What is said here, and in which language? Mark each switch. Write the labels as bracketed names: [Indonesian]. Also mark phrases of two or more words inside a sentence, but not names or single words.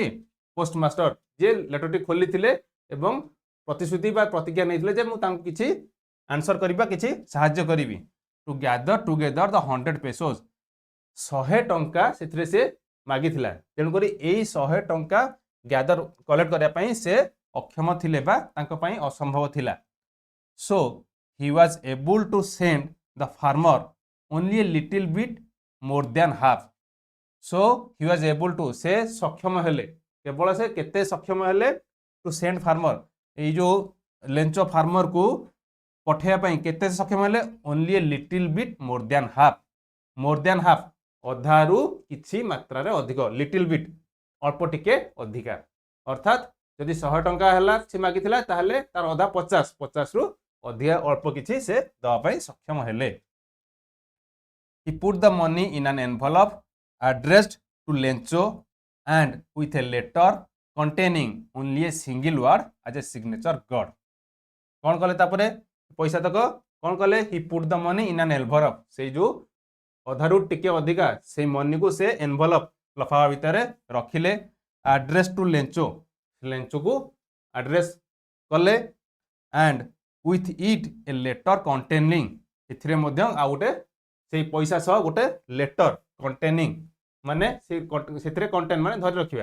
[Odia] ପୋଷ୍ଟମାଷ୍ଟର, ଯିଏ ଲେଟରଟି ଖୋଲିଥିଲେ ଏବଂ ପ୍ରତିଶ୍ରୁତି ବା ପ୍ରତିଜ୍ଞା ନେଇଥିଲେ ଯେ ମୁଁ ତାଙ୍କୁ କିଛି ଆନ୍ସର କରିବା, କିଛି ସାହାଯ୍ୟ କରିବି। [English] to gather together the 100 pesos, 100 [Odia] ଟଙ୍କା ସେଥିରେ ସେ ମାଗିଥିଲା। ତେଣୁକରି ଏଇ 100 ଟଙ୍କା [English] gather collect [Odia] କରିବା ପାଇଁ ସେ ଅକ୍ଷମ ଥିଲେ ବା ତାଙ୍କ ପାଇଁ ଅସମ୍ଭବ ଥିଲା। [English] ସୋ he was able to send the farmer only a little bit more than half। so he was able to, [Odia] ସେ ସକ୍ଷମ ହେଲେ, କେବଳ ସେ କେତେ ସକ୍ଷମ ହେଲେ? [English] to send farmer, [Odia] ଏଇ ଯୋଉ ଲେଞ୍ଚ ଫାର୍ମରକୁ ପଠେଇବା ପାଇଁ କେତେ ସକ୍ଷମ ହେଲେ? [English] only a little bit more than half. more than half, [Odia] ଅଧାରୁ କିଛି ମାତ୍ରାରେ ଅଧିକ, [English] little bit [Odia] ଅଳ୍ପ ଟିକେ ଅଧିକା। ଅର୍ଥାତ୍ ଯଦି 100 ଟଙ୍କା ହେଲା ସେ ମାଗିଥିଲା, ତାହେଲେ ତାର ଅଧା 50, 50ରୁ ଅଧିକା ଅଳ୍ପ କିଛି ସେ ଦେବା ପାଇଁ ସକ୍ଷମ ହେଲେ। [English] He put the money in an envelope addressed to Lencho and with a letter containing only a single word as a signature God। [Odia] କ'ଣ କଲେ ତାପରେ? ପଇସା ତକ କ'ଣ କଲେ? [English] He put the money in an envelope, [Odia] ସେଇ ଯୋଉ ଅଧାରୁ ଟିକେ ଅଧିକା ସେଇ ମନିକୁ ସେ ଏନଭଲପ, ଲଫାଫା ଭିତରେ ରଖିଲେ। [English] address to Lencho, [Odia] ଲେଞ୍ଚୋକୁ ଆଡ୍ରେସ୍ କଲେ। [English] and with it a letter containing, [Odia] ଏଥିରେ ମଧ୍ୟ ଆଉ ଗୋଟେ ସେଇ ପଇସା ସହ ଗୋଟେ [English] letter containing [Odia] ମାନେ ସେଥିରେ କଣ୍ଟେନ୍ ମାନେ ଧରି ରଖିବା।